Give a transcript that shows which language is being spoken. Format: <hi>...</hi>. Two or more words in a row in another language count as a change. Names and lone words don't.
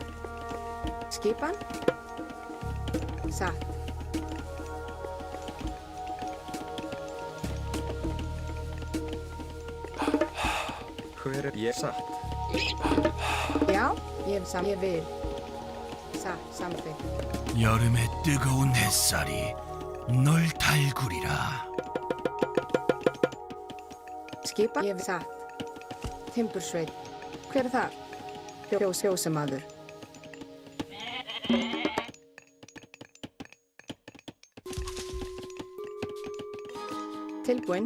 <is>Skipan. Satt. Hver er ég satt? Já. Ég vil. Satt. Samþykkt.</is> <ko>여름의 뜨거운 햇살이 널 달구리라.</ko> <is>Skipan. Ég vil. Satt. Timbursveit. Hver er það? Fjósamaður. Tilbúin.</is>